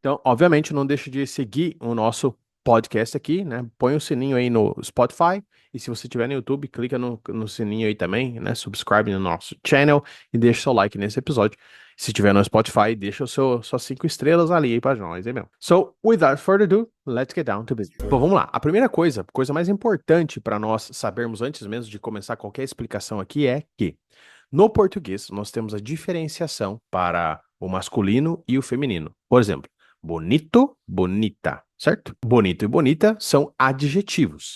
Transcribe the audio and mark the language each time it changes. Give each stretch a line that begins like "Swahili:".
Portuguese: Então, obviamente, não deixe de seguir o nosso podcast aqui, né? Põe o sininho aí no Spotify, e se você estiver no YouTube, clica no sininho aí também, né? Subscribe no nosso channel e deixa seu like nesse episódio. Se tiver no Spotify, deixa suas 5 estrelas ali aí pra nós, hein, meu?
English: So, without further ado, let's get down to business.
Portuguese: Bom, vamos lá. A primeira coisa mais importante para nós sabermos antes mesmo de começar qualquer explicação aqui é que no português nós temos a diferenciação para o masculino e o feminino. Por exemplo, bonito, bonita, certo? Bonito e bonita são adjetivos.